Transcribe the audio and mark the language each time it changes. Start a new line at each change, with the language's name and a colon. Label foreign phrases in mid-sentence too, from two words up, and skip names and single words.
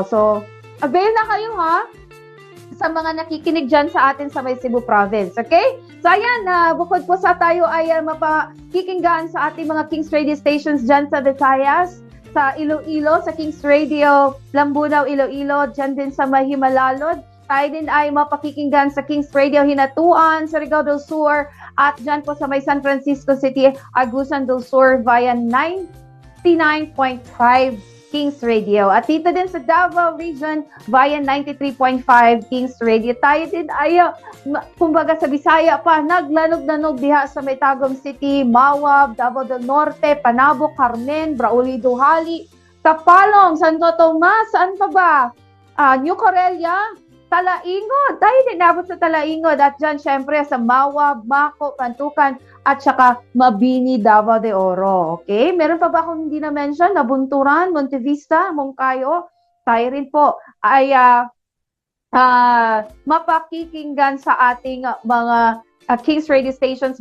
Filipino: So avail na kayo ha sa mga nakikinig dyan sa atin sa may Cebu Province. Okay? So ayan, bukod po sa tayo ay mapakikinggan sa ating mga Kings Radio stations dyan sa Visayas, sa Iloilo, sa Kings Radio, Lambunaw, Iloilo, dyan din sa Mahimalalod. Tayo din ay mapakikinggan sa Kings Radio Hinatuan, Surigao del Sur, at dyan po sa may San Francisco City, Agusan del Sur via 99.5 Kings Radio. At dito din sa Davao Region via 93.5 Kings Radio. Tayo din ay, kumbaga sa Bisaya pa,
Cebuano: naglanog-lanog diha
Filipino: sa may Tagum City, Mawab, Davao del Norte, Panabo, Carmen, Brauli, Duhali, Tapalong, Santo Tomas, saan pa ba? New Corelia, Talaingod. Tayo din nabot sa Talaingod. At dyan, syempre, sa Mawab, Mako, Pantukan, at saka Mabini, Davao de Oro. Okay? Meron pa ba akong hindi na-mention? Nabunturan, Montevista, Mongkayo. Tayo rin po ay mapakikinggan sa ating mga Kings Radio stations.